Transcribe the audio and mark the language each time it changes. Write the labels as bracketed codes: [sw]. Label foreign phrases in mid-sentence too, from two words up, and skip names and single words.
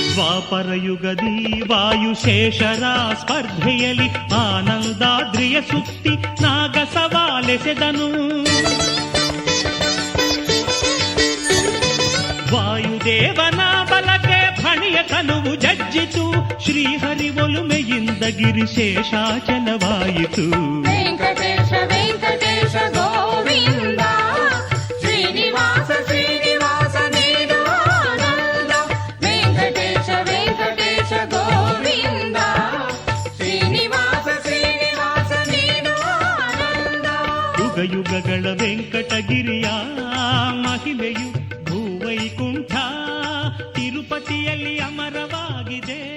[kn] ದ್ವಾಪರಯುಗದಿ ವಾಯುಶೇಷರ ಸ್ಪರ್ಧೆಯಲ್ಲಿ ಆನಂದಾದ್ರಿಯ ಸುತ್ತಿ ನಾಗ ಸವಾಲೆಸೆದನು. ವಾಯುದೇವನ ಬಲಕ್ಕೆ ಫಣಿಯ ಕನುವು ಜಜ್ಜಿತು. ಶ್ರೀಹರಿ ಒಲುಮೆಯಿಂದ ಗಿರಿಶೇಷಾಚಲವಾಯಿತು. [te] వెంకటేశ వెంకటేశ గోవింద శ్రీనివాస శ్రీనివాస నీదు ఆనంద. వెంకటేశ వెంకటేశ గోవింద శ్రీనివాస శ్రీనివాస నీదు ఆనంద. [kn] ಯುಗ ಯುಗಗಳ ವೆಂಕಟಗಿರಿಯ ಮಹಿಮೆಯು ಭೂವೈಕುಂಠ ತಿರುಪತಿಯಲ್ಲಿ ಅಮರವಾಗಿದೆ.